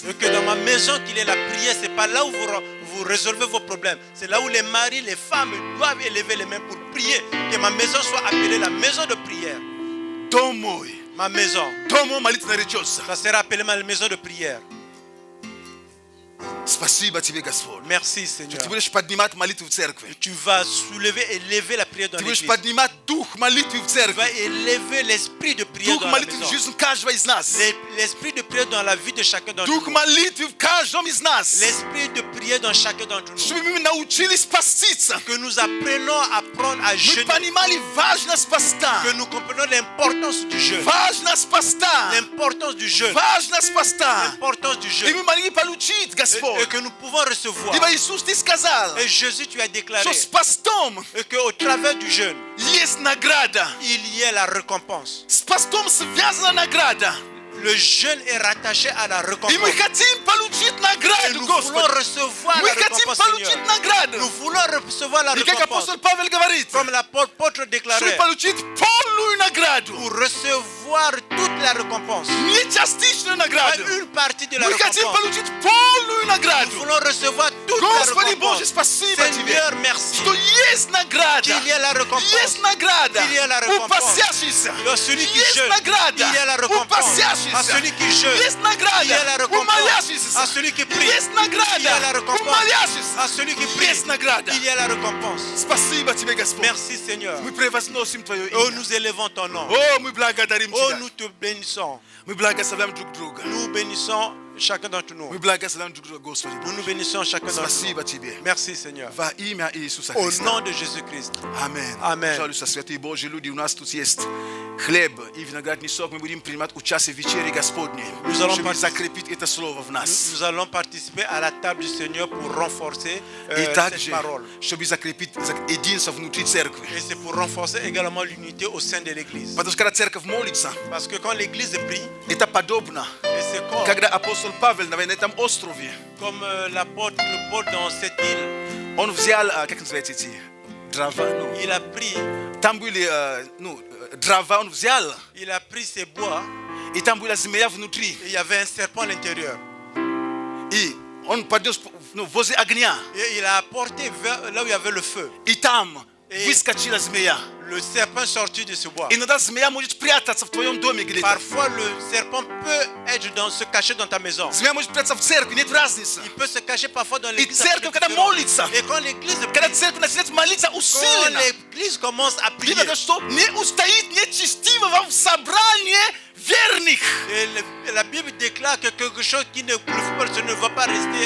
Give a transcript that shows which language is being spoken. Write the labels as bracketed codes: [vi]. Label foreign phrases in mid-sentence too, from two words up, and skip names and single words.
[fr] Et que dans ma maison, qu'il y ait la prière, c'est pas là où vous résolvez vos problèmes. C'est là où les maris, les femmes doivent élever les mains pour prier. Que ma maison soit appelée la maison de prière. [ru] Дом мой, [fr] Ma maison, [ru] дом молитвы наречется. [fr] ça sera appelé ma maison de prière. [ru] Спасибо тебе, Господь. [fr] Merci, Seigneur. [ru] Ты будешь поднимать молитву в церкви. [fr] Tu vas soulever et élever la prière dans [ru] Ты будешь [fr] l'église. [ru] поднимать дух молитвы в [fr] Tu [ru] церкви. [fr] vas élever l'esprit de prière [ru] Дух [fr] dans la [ru] молитвы в [fr] maison. [ru] жизнь каждого из нас. [fr] L'esprit de prière dans la vie de chacun d'entre [ru] Дух [fr] nous. [ru] молитвы в каждом из нас. [fr] L'esprit de prière dans chacun d'entre nous. [ru] Чтобы мы научились поститься. [fr] Que nous apprenons à prendre à [ru] Мы [fr] jeûner. [ru] понимали важность поста. [fr] Que nous comprenons l'importance du jeûne. [ru] Важность поста. [fr] L'importance du jeûne. [ru] Важность поста. [fr] L'importance du [ru] И [fr] jeûne. [ru] мы могли получить, [fr] Et [ru] Господь. [fr] que nous pouvons recevoir. [ru] Ибо Иисус, Ты сказал, [fr] Et Jésus, tu as déclaré [ru] что с постом [fr] qu'au travers du jeûne, [ru] есть награда. [fr] il y a la récompense. [ru] С постом связана награда. [fr] Le jeûne est rattaché à la [ru] И [fr] récompense. [ru] мы хотим получить [fr] Et [ru] награду, [fr] nous voulons [ru] Господь. [fr] recevoir [ru] Мы [fr] la [ru] хотим [fr] récompense, [ru] получить [fr] Seigneur. [ru] награду. [fr] Nous voulons recevoir la [ru] И как [fr] récompense. [ru] апостол Павел говорит, [fr] Comme l'apôtre [ru] чтобы [fr] déclarait, [ru] получить полную награду. [fr] pour recevoir toute la récompense. [ru] Не частичную [fr] Pas [ru] награду. [fr] une partie de la [ru] Мы хотим [fr] récompense. [ru] получить полную [fr] Nous [ru] награду. [fr] voulons recevoir toute la [ru] Господи Боже, [fr] récompense. [ru] спасибо Тебе, [fr] Seigneur, merci. [ru] что есть награда. [fr] Qu'il y a la récompense. [ru] Есть награда [fr] Il y a la [ru] у [fr] récompense. [ru] постящихся. [fr] Il y a celui qui [ru] Есть [fr] jeûne. [ru] награда [fr] Il y a la [ru] у [fr] récompense. À [ru] постящихся. [fr] celui qui jeûne. [ru] Есть награда [fr] Il y a la [ru] у [fr] récompense. [ru] молящихся. [fr] À celui qui prie. [ru] Есть [fr] Il y a la [ru] награда у [fr] récompense. [ru] молящихся. [fr] À celui qui prie. [ru] Есть награда. [fr] Il y a la récompense. [ru] Спасибо Тебе, Господь. [fr] Merci, Seigneur. [ru] Мы превозносим Твое [fr] Oh, [ru] имя. [fr] nous élevons ton nom. [ru] О, мы благодарим [fr] Oh, [ru] Тебя. [fr] nous te bénissons. [ru] Мы благословляем друг друга. [fr] Nous bénissons chacun d'entre nous. [ru] Мы благословляем друг друга, Господи [fr] Nous nous [ru] Боже. [fr] bénissons chacun d'entre [ru] Спасибо [fr] nous. [ru] Тебе. [fr] Merci Seigneur. [ru] Во имя Иисуса [fr] Au [ru] Христа. [fr] nom de Jésus-Christ. [ru] Аминь. [fr] Amen. [ru] Пожалуйста, святые Божьи люди, у нас тут есть хлеб и виноградный сок. Мы будем принимать участие в вечере Господней, [fr] Nous allons [ru] чтобы [fr] participer. [ru] закрепить это слово в нас. [fr] Nous allons participer à la table du Seigneur pour renforcer [ru] И [fr] cette [ru] также, [fr] parole. [ru] чтобы закрепить единство внутри церкви. [fr] Et c'est pour renforcer également l'unité au sein de l'Église. [ru] Потому что когда церковь молится, [fr] Parce que quand l'Église prie, [ru] это подобно, [fr] et c'est [ru] когда апостол Павел на этом острове, [fr] comme l'apôtre Paul dans cette île, [ru] он взял, как называется эти, дрова, ну, [fr] il a pris [ru] там были, дрова, он взял, [fr] ses bois [ru] и там была змея внутри. [fr] et il y avait un serpent à l'intérieur. [ru] И он поднес возле огня, [fr] Et il a apporté vers là où il y avait le feu. [ru] и там [fr] Et- [ru] выскочила змея. [fr] Le serpent sortit de ce bois. [ru] Иногда змея может прятаться в твоем доме где-то. [fr] Parfois, le serpent peut être se cacher dans ta maison. [ru] Змея может прятаться в церкви, нет разницы. [fr] Il peut se cacher parfois dans [ru] И [fr] l'église. [ru] церковь, когда молится, [fr] Et quand l'église [ru] когда [fr] prie, [ru] церковь начинает молиться [fr] quand [ru] усиленно, [fr] l'église commence à prier, [ru] Библия говорит, что не устоит нечестивого в собрании верных. [fr] et la Bible déclare que quelque chose qui ne va pas rester.